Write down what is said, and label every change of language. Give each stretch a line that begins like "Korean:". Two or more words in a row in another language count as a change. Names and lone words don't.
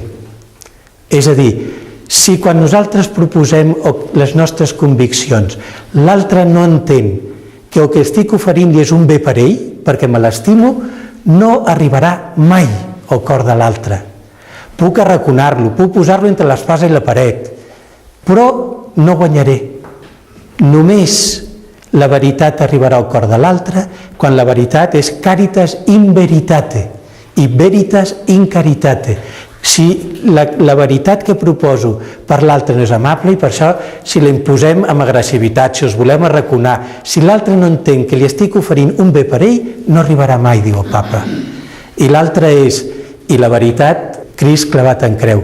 Catalan: És a dir, si quan nosaltres proposem les nostres conviccions, l'altre no entén que el que estic oferint-li és un bé per ell, perquè me l'estimo, no arribarà mai al cor de l'altre. Puc arraconar-lo, puc posar-lo entre l'espasa i la paret, però no guanyaré. Només la veritat arribarà al cor de l'altre quan la veritat és
Latin: caritas in veritate
Catalan: i
Latin: veritas in caritate.
Catalan: Si la veritat que proposo per l'altre no és amable, i per això si la imposem amb agressivitat, si els volem arraconar, si l'altre no entén que li estic oferint un bé per ell, no arribarà mai, diu el papa. I l'altre és, i la veritat, Crist clavat en creu.